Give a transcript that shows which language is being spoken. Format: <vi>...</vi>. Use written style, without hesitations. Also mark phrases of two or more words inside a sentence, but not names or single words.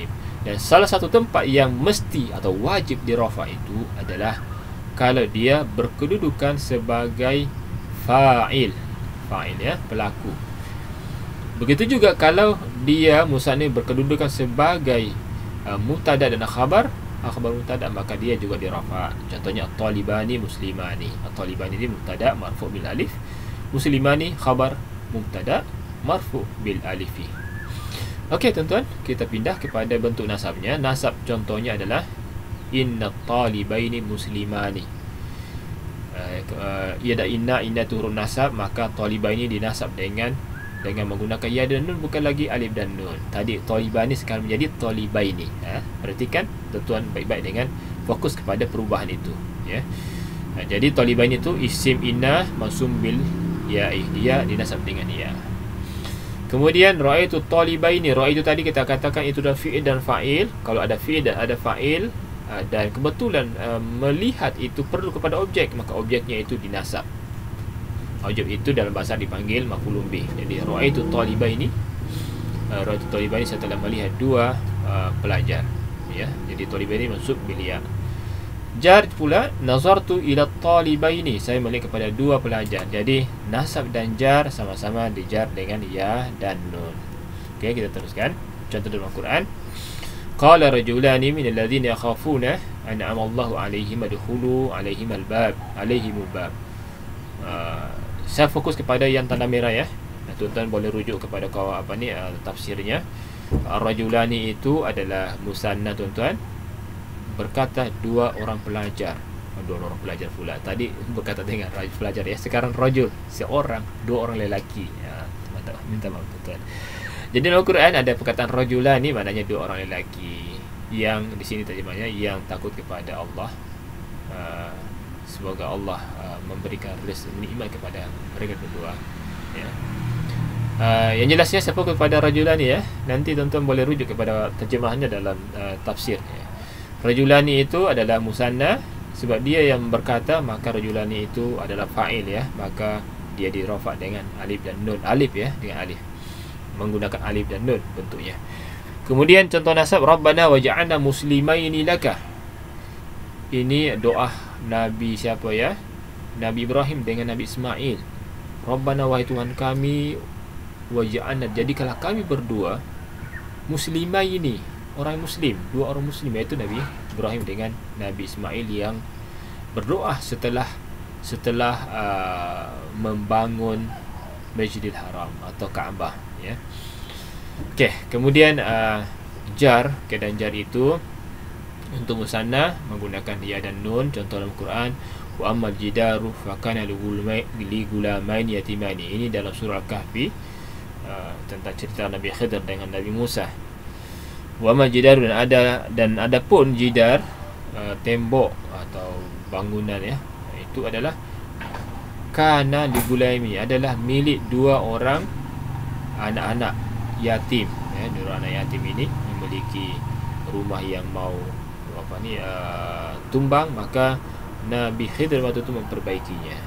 <ms>Dan salah satu tempat yang mesti atau wajib dirafa itu adalah kalau dia berkedudukan sebagai fa'il. Fa'il ya, pelaku. Begitu juga kalau dia musanna berkedudukan sebagai mubtada dan</ms> <ar>خبر مبتدأ,</ar> <ms>maka dia juga dirafa. Contohnya</ms> <ar>الطالبان مسلمان.</ar> <ms>At-talibani ini</ms> <ar>مبتدأ مرفوع بالألف,</ar> <ms>muslimani</ms> <ar>خبر مبتدأ مرفوع بالألف.</ar> <ms>Okey tuan-tuan, kita pindah kepada bentuk nasabnya. Nasab contohnya adalah</ms> <ar>إن طالبين مسلمان.</ar> <ms>Ia ada inna turun nasab, maka talibaini dinasab dengan menggunakan ya dan nun, bukan lagi alif dan nun. Tadi talibani sekarang menjadi talibaini. Perhatikan tuan-tuan baik-baik dengan fokus kepada perubahan itu ya. Jadi talibaini itu</ms> <ar>اسم إن منصوب بالياء,</ar> <ms>dia dinasab dengan ya. Kemudian</ms> <ar>رأيت طالبين.</ar> <ms>Ra'aitu tadi kita katakan itu adalah fi'il dan fa'il. Kalau ada fi'il dan ada fa'il dan kebetulan melihat itu perlu kepada objek, maka objeknya itu dinasab. Objek itu dalam bahasa dipanggil</ms> <ar>مفعول به.</ar> <ms>Jadi</ms> <ar>رأيت طالبين, رأيت طالبين,</ar> <ms>saya telah melihat dua pelajar. Ya, jadi talibaini maksud bilia. Jar pula,</ms> <ar>نظرت إلى طالبين,</ar> <ms>saya melihat kepada dua pelajar. Jadi nasab dan jar sama-sama dijar dengan ya dan nun. Okey, kita teruskan contoh dalam Al-Quran.</ms> <ar>قال رجلان من الذين يخافون أنعم الله عليهم ادخلوا عليهم الباب، عليهم الباب.</ar> <ms>Saya fokus kepada yang tanda merah ya. Tuan-tuan boleh rujuk kepada tafsirnya. Rajulani itu adalah musanna tuan-tuan, berkata dua orang pelajar. Dua orang pelajar pula. Tadi berkata dengan pelajar ya. Sekarang rajul, seorang, dua orang lelaki. Ya, minta maaf tuan-tuan. Jadi dalam Al-Quran ada perkataan rajulani, maknanya dua orang lelaki. Yang di sini terjemahnya yang takut kepada Allah. Semoga Allah memberikan rezeki nikmat kepada mereka berdua. Ya. Yang jelasnya siapa kepada rajulani ya. Nanti tuan-tuan boleh rujuk kepada terjemahannya dalam tafsir ya. Rajulani itu adalah musanna, sebab dia yang berkata, maka rajulani itu adalah fa'il ya, maka dia dirafa dengan alif dan nun. Alif ya, dengan alif, menggunakan alif dan nun bentuknya. Kemudian contoh nasab,</ms> <ar>ربنا واجعلنا مسلمين لك.</ar> <ms>Ini doa Nabi siapa ya? Nabi Ibrahim dengan Nabi Ismail. Rabbana, wahai Tuhan kami, waj'alna, jadikanlah kami berdua muslimaini, orang muslim, dua orang muslim, iaitu Nabi Ibrahim dengan Nabi Ismail yang berdoa setelah membangun Masjidil Haram atau Kaabah ya. Okey, kemudian jar, keadaan jar itu untuk musanna menggunakan ya dan nun. Contoh dalam Quran,</ms> <ar>وأما الجدار فكان لغلامين يتيمان.</ar> <ms>Ini dalam surah Al-Kahfi, tentang cerita Nabi Khidir dengan Nabi Musa.</ms> <ar>وما جدار,</ar> <ms>dan ada pun jidar, tembok atau bangunan ya, itu adalah kana digulaimi, adalah milik dua orang anak-anak yatim ya. Dua anak yatim ini memiliki rumah yang mau tumbang, maka Nabi Khidir waktu itu memperbaikinya.</ms>